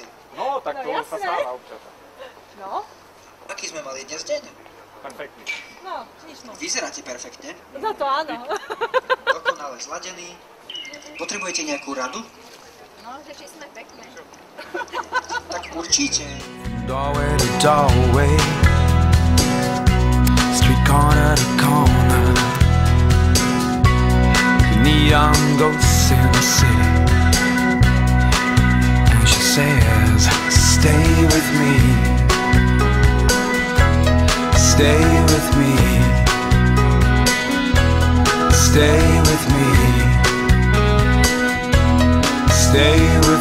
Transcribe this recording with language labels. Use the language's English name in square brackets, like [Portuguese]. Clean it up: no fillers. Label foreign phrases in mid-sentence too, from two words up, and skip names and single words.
[Slovak] No, tak to sa stáva občas. No, Aký sme mali dnes deň? Perfektný. no, nič no. Vyzeráte perfektne. No to áno. Dokonale zladený. Potrebujete nejakú radu? No, že či sme pekné. Tak určite. [English] Doorway to doorway, street corner to corner, neon ghosts in the city. And she says, stay with me, stay with me, stay with me, stay